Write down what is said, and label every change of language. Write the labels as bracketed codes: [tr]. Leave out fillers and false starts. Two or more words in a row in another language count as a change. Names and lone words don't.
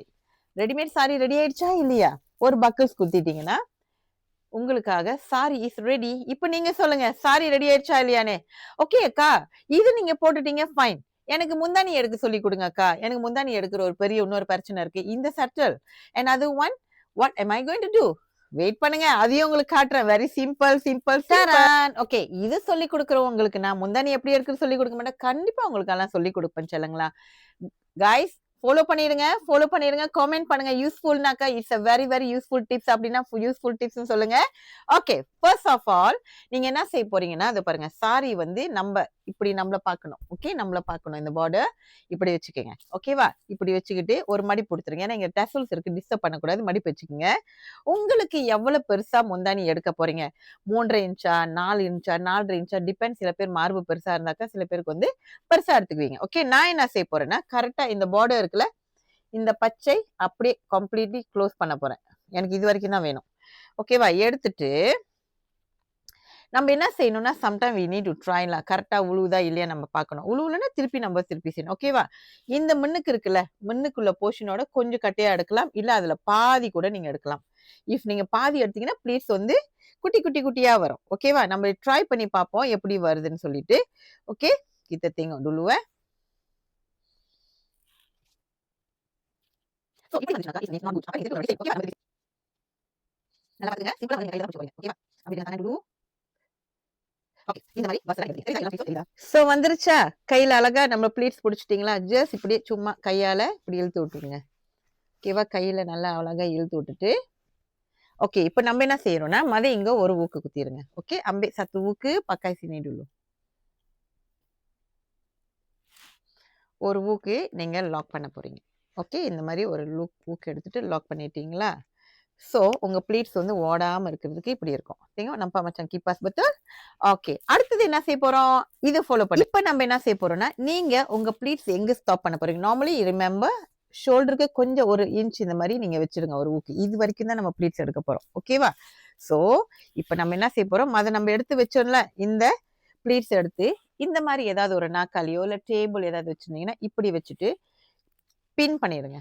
[ta] ரெடிமேட் சாரி ரெடி ஆயிடுச்சா இல்லையா? ஒரு பக்கல்ஸ் குத்திட்டீங்கன்னா உங்களுக்காக [en] saree is ready. [ta] இப்ப நீங்க சொல்லுங்க, சாரி ரெடி ஆயிடுச்சா இல்லையானே. ஓகே அக்கா, இது நீங்க போட்டுட்டீங்க, ஃபைன். எனக்கு முந்தானி எடுக்க சொல்லி கொடுங்க அக்கா. எனக்கு முந்தானி எடுக்கிற ஒரு பெரிய இன்னொரு பிரச்சனை இருக்கு. இந்த சட்டல் [en] அண்ட் அது ஒன், what am I going to do? [ta] வெயிட் பண்ணுங்க, அதையும் உங்களுக்கு காட்டுறேன். [en] very simple. [ta] ஓகே, இது சொல்லி கொடுக்குறவங்களுக்கு நான் முந்தானி எப்படி எடுக்கிறது சொல்லி கொடுக்க மாட்டேன். கண்டிப்பா உங்களுக்கு எல்லாம் சொல்லி கொடுப்பேன் சொல்லுங்களா. கைஸ், ஃபாலோ பண்ணிடுங்க, காமெண்ட் பண்ணுங்க. [en] யூஸ்ஃபுல்னாக்கா it's a very very useful tips அப்படின்னா useful tips சொல்லுங்க. [ta] ஓகே, [en] first of all [ta] நீங்க என்ன செய்ய போறீங்கன்னா, அது பாருங்க, சாரி வந்து நம்ம இப்படி நம்மள பார்க்கணும். ஓகே, நம்மள பார்க்கணும். இந்த பார்டர் இப்படி வச்சுக்கோங்க. ஓகேவா? இப்படி வச்சுக்கிட்டு ஒரு மடிப்பு கொடுத்துருங்க. ஏன்னா இங்க டசல்ஸ் இருக்கு, டிஸ்டர்ப் பண்ணக்கூடாது. மடிப்பு வச்சுக்கோங்க. உங்களுக்கு எவ்வளவு பெருசா முந்தானி எடுக்க போறீங்க? 3.5 இன்ச்சா, 4 இன்ச்சா, 4.5 இன்ச்சா, டிபெண்ட். சில பேர் மார்பு பெருசா இருந்தாக்கா சில பேருக்கு வந்து பெருசா எடுத்துக்குவீங்க. ஓகே, நான் என்ன செய்ய போறேன்னா, கரெக்டா இந்த பார்டர் இருக்குல்ல, இந்த பச்சை அப்படியே [en] completely close [ta] பண்ண போறேன். எனக்கு இது வரைக்கும் தான் வேணும். ஓகேவா? எடுத்துட்டு நம்ம என்ன செய்யணும்னா, [en] sometime we need to try லாம். [ta] கரெக்டா உழுவுதா இல்லையா நம்ம பார்க்கணும். உழுவுலன்னா திருப்பி செய்யணும். ஓகேவா? இந்த மின்னுக்கு இருக்குல்ல, மின்னுக்குள்ள போர்ஷனோட கொஞ்சம் கட்டையா எடுக்கலாம், இல்ல அதுல பாதி கூட நீங்க எடுக்கலாம். இஃப் நீங்க பாதி எடுத்தீங்கன்னா ப்ளீட்ஸ் வந்து குட்டியா வரும். ஓகேவா? நம்ம ட்ரை பண்ணி பார்ப்போம் எப்படி வருதுன்னு சொல்லிட்டு. ஓகே, [ms] kita tengok dulu [ta] So, இப்படி வந்துச்சுனாக்கா [en] it's not good. [ta] அப்ப இது ஒரு ஓகேவா? நல்லா பாருங்க, சிம்பிளா வந்து கையில தான் பிடிச்சு போறீங்க. ஓகேவா? அப்படி நான் dulu. ஓகே, இந்த மாதிரி வசரா எடுத்து சோ வந்துருச்சா? கையில அழகா நம்ம ப்ளீட்ஸ் பிடிச்சிட்டீங்களா? ஜஸ்ட் இப்படியே சும்மா கையால இப்படி இழுத்து விட்டுருங்க. ஓகேவா? கையில நல்லா அழகா இழுத்து விட்டுட்டு, ஓகே, இப்ப நம்ம என்ன செய்யறோம்னா, இங்க ஒரு ஊக்கு குத்திருங்க. ஓகே, [ms] ambil satu ஊக்கு pakai sini dulu. [ta] ஒரு ஊக்கு நீங்க லாக் பண்ண போறீங்க. ஓகே, இந்த மாதிரி ஒரு ஊக்கு எடுத்துட்டு லாக் பண்ணிட்டீங்களா? சோ உங்க ப்ளீட்ஸ் வந்து ஓடாம இருக்கிறதுக்கு இப்படி இருக்கும். [ms] tengok nampak macam kipas betul? [ta] ஓகே, அடுத்தது என்ன செய்ய போறோம்? இது ஃபாலோ பண்ணி இப்ப நம்ம என்ன செய்ய போறோம்னா, நீங்க உங்க ப்ளீட்ஸ் எங்க ஸ்டாப் பண்ண போறீங்க? [en] normally remember [ta] ஷோல்டருக்கு கொஞ்சம் 1 இன்ச் இந்த மாதிரி நீங்க வச்சிருங்க ஒரு ஊக்கு. இது வரைக்கும் தான் நம்ம ப்ளீட்ஸ் எடுக்க போறோம். ஓகேவா? சோ இப்ப நம்ம என்ன செய்ய போறோம்? அதை நம்ம எடுத்து வச்சோம்ல, இந்த ப்ளீட்ஸ் எடுத்து இந்த மாதிரி ஏதாவது ஒரு நாக்காலியோ இல்ல டேபிள் ஏதாவது வச்சிருந்தீங்கன்னா இப்படி வச்சுட்டு பின் பண்ணிடுங்க.